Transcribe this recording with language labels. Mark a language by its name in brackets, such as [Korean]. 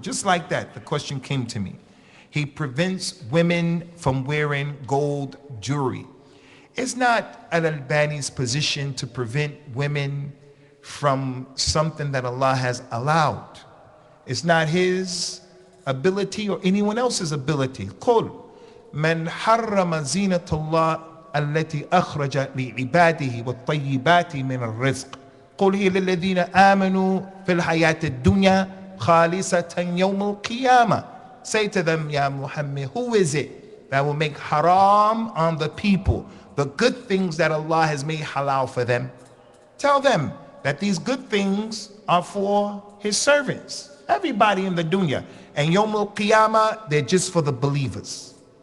[English] Just like that, the question came to me. He prevents women from wearing gold jewelry. It's not al-Albani's position to prevent women from something that Allah has allowed. It's not his ability or anyone else's ability. [Arabic] قُلْ مَنْ حَرَّمَ زِينَةَ اللَّهِ التي أخرج لعباده والطيبات من الرزق قل هي للذين آمنوا في الحياة الدنيا خالصة يوم القيامة. [English] Say to them, Ya Muhammad, who is it that will make haram on the people the good things that Allah has made halal for them? Tell them that these good things are for his servants, everybody in the dunya, and Yawm al-Qiyamah, they're just for the believers.